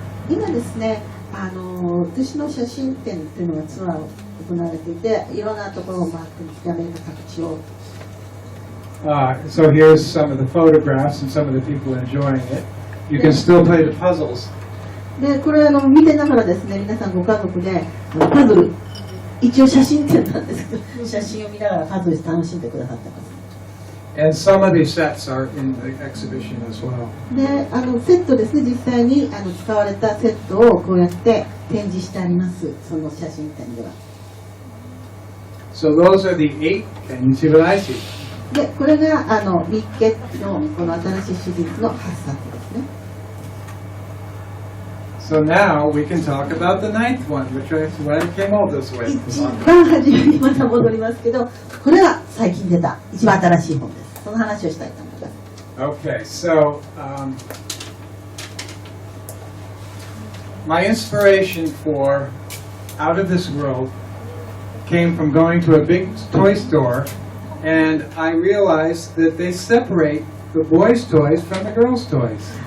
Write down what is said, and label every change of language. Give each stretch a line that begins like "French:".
Japanese: 今ですね、私の写真展っていうのがツアーを行われていて、いろんなところを回ってアメリカ各地を。
English: So here's some of the photographs and some of the people enjoying it. You can still play the puzzles.
Japanese: で、これ見てながらですね、皆さんご家族でパズル、一応写真展なんですけど、写真を見ながらパズル楽しんでくださってます。
English: And some of these sets are in the exhibition as well.
Japanese: で、セットですね、実際に使われたセットをこうやって展示してあります、その写真展では。
English: So those are the 8, and you see what I see.
Japanese: で、これがミッケのこの新しいシリーズの8作ですね。
English: So now we can talk about the 9th one, which is what I came all this way.
Japanese: 一番初めにまた戻りますけど、これは最近出た一番新しい本です。その話をしたいと思います。
English: Okay, so my inspiration for Out of This World came from going to a big toy store, and I realized that they separate the boys' toys from the girls' toys.